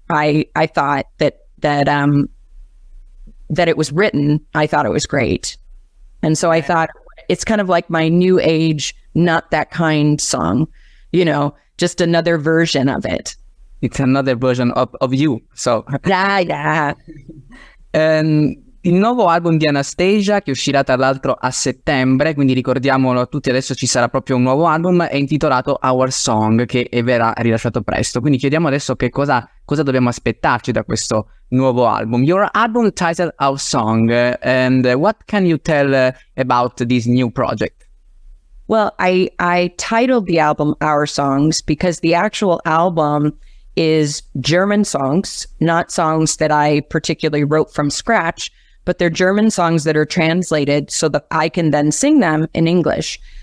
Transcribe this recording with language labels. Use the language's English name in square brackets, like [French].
[English] I thought that it was written. I thought it was great. And so I thought it's kind of like my new age, not that kind song, you know, just another version of it. It's another version of you. So yeah. [Italian] Il nuovo album di Anastacia, che uscirà tra l'altro a settembre, quindi ricordiamolo a tutti, adesso ci sarà proprio un nuovo album, è intitolato Our Song, che verrà rilasciato presto. Quindi chiediamo adesso che cosa dobbiamo aspettarci da questo nuovo album. [English] Your album titled Our Song, and what can you tell about this new project? Well, I titled the album Our Songs because the actual album is German songs, not songs that I particularly wrote from scratch, but they're German songs that are translated so that I can then sing them in English.